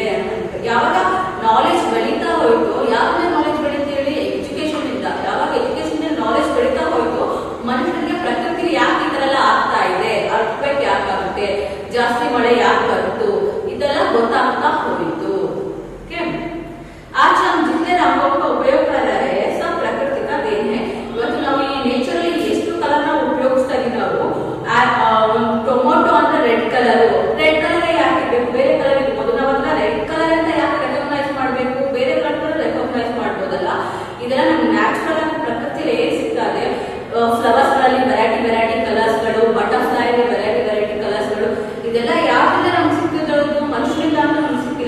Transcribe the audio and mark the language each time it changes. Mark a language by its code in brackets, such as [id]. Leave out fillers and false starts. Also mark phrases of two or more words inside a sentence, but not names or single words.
[kn] ಯಾವಾಗ ನಾಲೆಜ್ ಬೆಳೀತಾ ಹೋಯ್ತು, ಯಾವಾಗ ನಾಲೆಜ್ ಬೆಳೀತಾ ಹೇಳಿ, ಎಜುಕೇಶನ್ ಇಂದ ಯಾವಾಗ [en] education knowledge [kn] ಬೆಳೀತಾ ಹೋಯ್ತು, ಮನುಷ್ಯರಿಗೆ ಪ್ರಕೃತಿ ಯಾಕೆ ಈ ತರ ಎಲ್ಲ ಆಗ್ತಾ ಇದೆ, ಅರ್ಥಕ್ವೇಕ್ ಯಾಕೆ ಆಗುತ್ತೆ, ಜಾಸ್ತಿ ಮಳೆ ಯಾಕೆ ಬರುತ್ತು, ಇದೆಲ್ಲ ಗೊತ್ತಾಗ್ತಾ ಹೋಯಿತು. [hi] आज हम जितने रंगों का उपयोग कर रहे हैं सब प्रकृति का देन है. [kn] ಇವತ್ತು ನಾವು ಈ ನೇಚರಲ್ಲಿ ಎಷ್ಟು ಕಲರ್ ನಾವು ಉಪಯೋಗಿಸ್ತಾ ಇದೀವಿ. ನಾವು ಟೊಮೊಟೊ ಅಂದ್ರೆ [en] red colour [kn] ಯಾಕೆ ಬೇಕು, ಬೇರೆ ಕಲರ್ ಇರ್ಬೋದು. ನಾವನ್ನ [en] red colour [kn] ಅಂತ ಯಾಕೆ ರೆಕಗ್ನೈಸ್ ಮಾಡಬೇಕು, ಬೇರೆ [en] colour recognise [kn] ಮಾಡ್ಬೋದಲ್ಲ. ಇದೆಲ್ಲ ನಮ್ಗೆ ನ್ಯಾಚುರಲ್ ಆಗಿ ಪ್ರಕೃತಿಯಲ್ಲಿ ಏನ್ ಸಿಗ್ತಾ ಇದೆ. ಫ್ಲವರ್ಸ್ ಗಳಲ್ಲಿ [en] variety colours [kn] ಗಳು, [en] butterfly variety colours [kn] ಗಳು, ಇದೆಲ್ಲ ಯಾವ್ದಿಂದ ನಮ್ಗೆ ಸಿಕ್ಕಿರೋದು, ಮನುಷ್ಯರಿಂದ ಅಂತ ನಮ್ಗೆ ಸಿಕ್ಕಿಲ್ಲ.